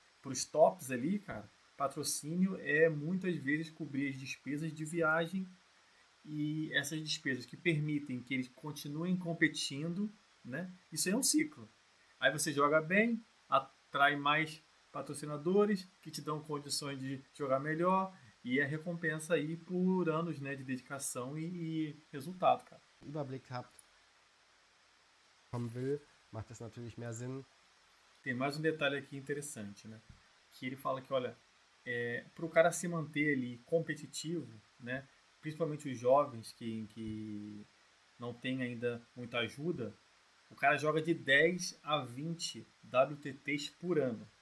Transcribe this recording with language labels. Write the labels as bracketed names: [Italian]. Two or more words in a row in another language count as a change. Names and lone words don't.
[Portuguese] Para os tops ali, cara, patrocínio é muitas vezes cobrir as despesas de viagem e essas despesas que permitem que eles continuem competindo, né? Isso é um ciclo. Aí você joga bem, atrai mais patrocinadores que te dão condições de jogar melhor e a recompensa aí por anos, né, de dedicação e resultado, cara. [German] Überblick habt, kommen will, macht es natürlich mehr Sinn. [Portuguese] Tem mais um detalhe aqui interessante, né? Que ele fala que, olha, para o cara se manter ali competitivo, né? Principalmente os jovens que não tem ainda muita ajuda, o cara joga de 10 a 20 WTTs por ano.